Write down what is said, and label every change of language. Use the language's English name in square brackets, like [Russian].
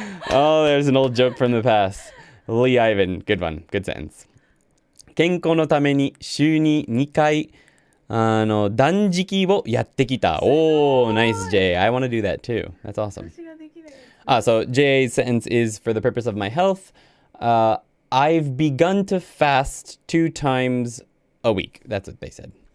[English] Oh, there's an old joke from the past. Lee Ivan, good one, good sentence. [Japanese] 健康のために週に2回断食をやってきた。 [English] Oh, nice, Jay. I want to do that too. That's awesome. So Jay's sentence is for the purpose of my health. I've begun to fast 2 times a week. That's what they said.